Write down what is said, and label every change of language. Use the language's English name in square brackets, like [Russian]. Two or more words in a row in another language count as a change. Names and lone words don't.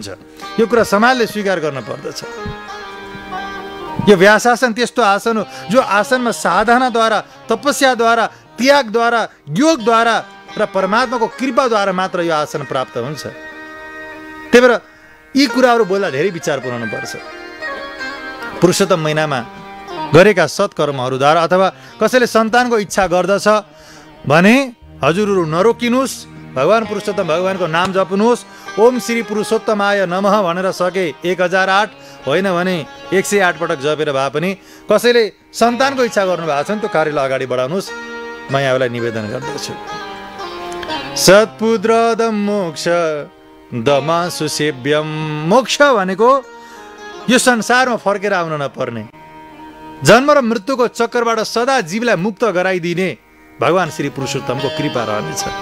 [Nepali] यो कुरा समाजले स्वीकार गर्न पर्दछ। यो व्यासासन त्यस्तो आसन हो जो आसनमा साधनाद्वारा, तपस्याद्वारा, त्यागद्वारा, योगद्वारा र परमात्माको कृपाद्वारा मात्र यो आसन प्राप्त हुन्छ। त्यही भएर यी कुराहरू बोल्दा धेरै विचार पुर्याउनु पर्छ। पुरुषोत्तम महिनामा गरेका सत्कर्महरूद्वारा अथवा कसैले सन्तानको इच्छा गर्दछ भने हजुरहरू नरोकिनुहोस्, भगवान पुरुषोत्तम भगवानको नाम जप्नुहोस्। [Sanskrit] ओम श्री पुरुषोत्तमाय नमः [Nepali] भनेर सके 1008 होइन भने 108 पटक जपेर भए पनि कसैले सन्तानको इच्छा गर्नुभएको छ भने त्यो कार्यलाई अगाडि बढाउनुहोस्। म यहाँलाई निवेदन गर्दछु। [Sanskrit] सत्पुत्रदम मोक्ष दमासु सेव्यम। [Nepali] मोक्ष भनेको यो संसारमा फर्केर आउन नपर्ने, जन्म र मृत्युको चक्करबाट सदा जीवलाई मुक्त गराइदिने भगवान श्री पुरुषोत्तमको कृपा रहनेछ।